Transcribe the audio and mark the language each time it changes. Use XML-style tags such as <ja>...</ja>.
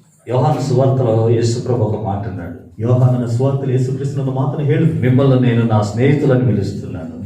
<te>యోహాను సువార్తలో యేసుప్రభు ఒక మాట అన్నాడు.</te> <kn>ಯೋಹಾನನ ಸುವಾರ್ತೆಯಲ್ಲಿ ಯೇಸುಕ್ರಿಸ್ತನ ಒಂದು ಮಾತನ್ನು ಹೇಳಿದ್ರು,</kn> <te>మిమ్మల్ని నేను నా స్నేహితులని పిలుస్తున్నాను.</te>